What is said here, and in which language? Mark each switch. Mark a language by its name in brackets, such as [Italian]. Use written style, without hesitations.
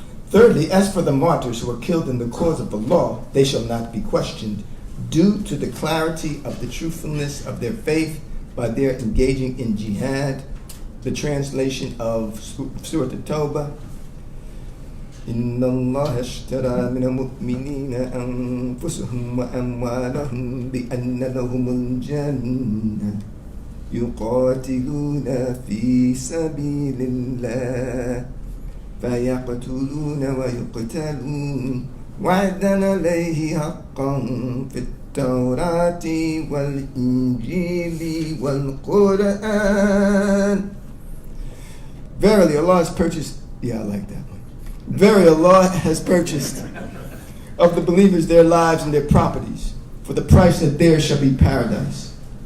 [English] Thirdly, as for the martyrs who were killed in the cause of the law, they shall not be questioned due to the clarity of the truthfulness of their faith by their engaging in jihad. The translation of Surah At-Tawbah. [Arabic] إن الله اشترى من المؤمنين أنفسهم وأموالهم بأن لهم الجنة يقاتلون في سبيل الله فيقتلون ويقتلون وعدا عليه حقا في التوراة والإنجيل والقرآن. [English] Verily Allah has purchased, I like that one. Verily Allah has purchased of the believers their lives and their properties for the price that theirs shall be paradise.